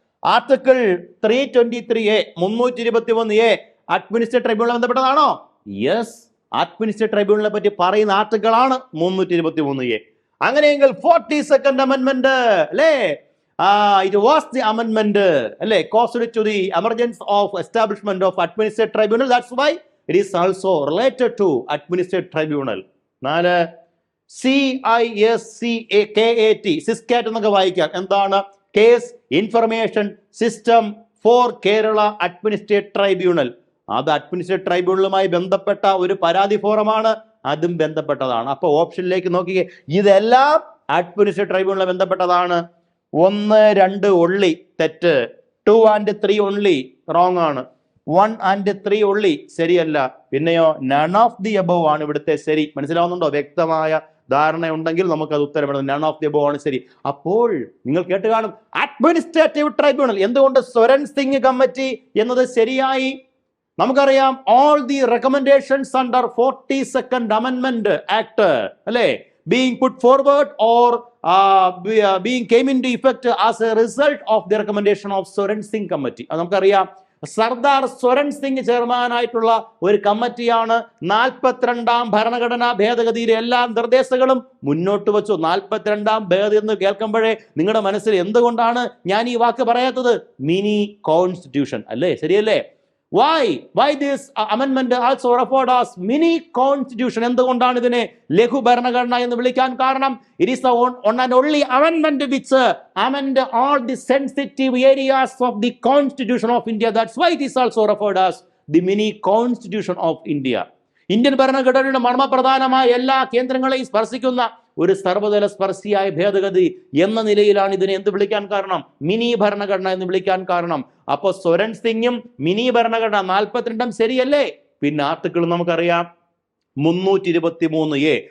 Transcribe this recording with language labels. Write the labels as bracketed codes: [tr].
[ml] Article 323A 321A administrative tribunal ബന്ധപ്പെട്ടതാണോ? Yes, administrative ട്രൈബ്യൂണലിനെ പറ്റി പറയുന്ന article ആണ് 323A. [en] അങ്ങനെയെങ്കിൽ 42nd അമെൻമെന്റ് അല്ലേ, it was the അമെൻമെന്റ് അല്ലേ costed to the emergence of establishment of administrative tribunal. That's why it is also related to administrative tribunal. [ml] 4, CISCAT സിസ്കാറ്റ് എന്നൊക്കെ വായിക്കാം. എന്താണ്? [en] Case information system for Kerala administrative tribunal. [ml] അത് administrative ട്രൈബ്യൂണലുമായി ബന്ധപ്പെട്ട ഒരു പരാതി ഫോറമാണ്, അതും ബന്ധപ്പെട്ടതാണ്. അപ്പൊ ഓപ്ഷനിലേക്ക് നോക്കിയേ, ഇതെല്ലാം അഡ്മിനിസ്ട്രേറ്റീവ് ട്രൈബ്യൂണലുമായി ബന്ധപ്പെട്ടതാണ്. 1, 2 only തെറ്റ്. 2 and 3 only റോങ് ആണ്. 1 and 3 only ശരിയല്ല. പിന്നെയോ നൺ ഓഫ് ദി അബവ് ആണ് ഇവിടുത്തെ ശരി. മനസ്സിലാവുന്നുണ്ടോ? വ്യക്തമായ ധാരണ ഉണ്ടെങ്കിൽ നമുക്ക് അത് ഉത്തരപ്പെടുന്നത് നൺ ഓഫ് ദി അബവ് ആണ് ശരി. അപ്പോൾ നിങ്ങൾ കേട്ട് കാണും അഡ്മിനിസ്ട്രേറ്റീവ് ട്രൈബ്യൂണൽ. എന്തുകൊണ്ട് സ്വരൺ സിംഗ് കമ്മിറ്റി എന്നത് ശരിയായി? [en] നമുക്കറിയാം all the recommendations under 42nd അമെൻമെന്റ് act അല്ലേ being put forward or being came into effect as a result of the recommendation of Soren Singh committee. [ml] അത് നമുക്കറിയാം സർദാർ സ്വരൺ സിംഗ് ചെയർമാനായിട്ടുള്ള ഒരു കമ്മിറ്റിയാണ് 42ാം ഭരണഘടനാ ഭേദഗതിയിലെ എല്ലാ നിർദ്ദേശങ്ങളും മുന്നോട്ട് വെച്ചു. 42ാം ഭേദഗതി എന്ന് കേൾക്കുമ്പോഴേ നിങ്ങളുടെ മനസ്സിൽ എന്തുകൊണ്ടാണ് ഞാൻ ഈ വാക്ക് പറയാത്തത്? മിനി കോൺസ്റ്റിറ്റ്യൂഷൻ അല്ലേ? ശരിയല്ലേ? [en] Why this amendment also referred as mini constitution? [ml] എന്തുകൊണ്ടാണ് ഇതിനെ ലഘു ഭരണഘടന എന്ന് വിളിക്കാൻ കാരണം? [en] It is the one and only amendment which amend all the sensitive areas of the Constitution of India. That's why it is also referred as the mini constitution of India. [ml] Indian ഭരണഘടനയുടെ മർമ്മപ്രധാനമായ എല്ലാ കേന്ദ്രങ്ങളെയും സ്പർശിക്കുന്ന ഒരു സർവ്വതല സ്പർശിയായ ഭേദഗതി എന്ന നിലയിലാണ് ഇതിനെ എന്ത് വിളിക്കാൻ കാരണം? മിനി ഭരണഘടന എന്ന് വിളിക്കാൻ കാരണം. അപ്പൊ സ്വരൺ സിംഗും മിനി ഭരണഘടന 42 ശരിയല്ലേ? പിന്നെ ആർട്ടിക്കിൾ നമുക്കറിയാം 323A.